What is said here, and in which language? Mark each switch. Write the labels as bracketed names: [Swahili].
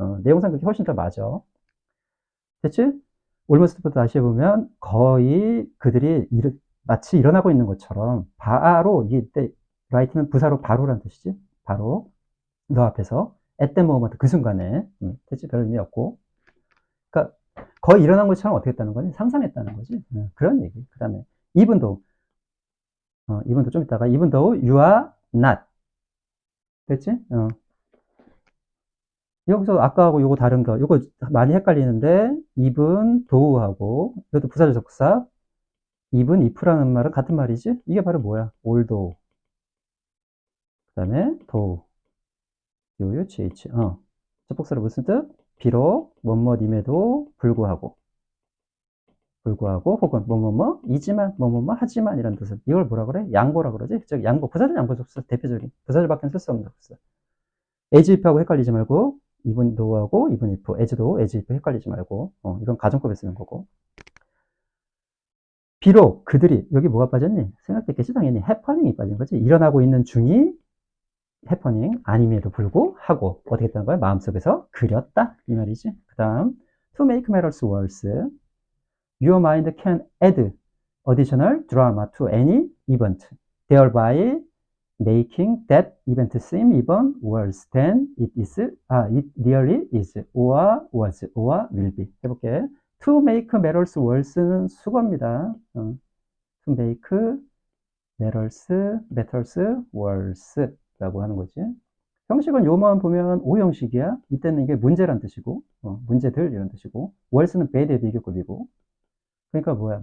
[Korean] 내용상 그게 훨씬 더 맞아. 됐지? 올머스트부터 다시 해보면 거의 그들이 마치 일어나고 있는 것처럼 바로 이때 right는 부사로 바로라는 뜻이지. 바로 너 앞에서 [English] at the moment [Korean] 그 순간에 됐지? 별 의미 없고. 그러니까 거의 일어난 것처럼 어떻게 했다는 거지? 상상했다는 거지. 그런 얘기. 그 다음에 even though 좀 이따가 [English] even though you are not [Korean] 됐지? 여기서 아까하고 요거 다른 거, 요거 많이 헷갈리는데, even, though하고, 이것도 부사절 접속사, even, if라는 말은 같은 말이지? 이게 바로 뭐야? although. 그 다음에, though. 요요, gh. 접속사로 무슨 뜻? 비록, 뭐뭐임에도 불구하고. 혹은, 이지만, 하지만, 이런 뜻을. 이걸 뭐라 그래? 양보라 그러지? 즉, 양보. 부사절 양보 접속사, 대표적인. 부사절밖에 쓸 수 없는 접속사. as if하고 헷갈리지 말고, even though하고 even if, as도 as if 헷갈리지 말고, 이건 가정법에 쓰는 거고. 비록 그들이, 여기 뭐가 빠졌니? 생각됐겠지, 당연히. 해퍼닝이 빠진 거지. 일어나고 있는 중이 해퍼닝 아님에도 불구하고, 어떻게 했다는 거야? 마음속에서 그렸다. 이 말이지. [English] 그 다음, to make matters worse, your mind can add additional drama to any event, thereby making that event seem even worse than it really is, or was, or will be. [Korean] 해볼게. [English] To make matters worse [Korean] 는 수거입니다. To make matters worse 라고 하는 거지. 형식은 요만 보면 O 형식이야. 이때는 이게 문제란 뜻이고, 문제들 이런 뜻이고, worse는 bad의 비교급이고. 그러니까 뭐야?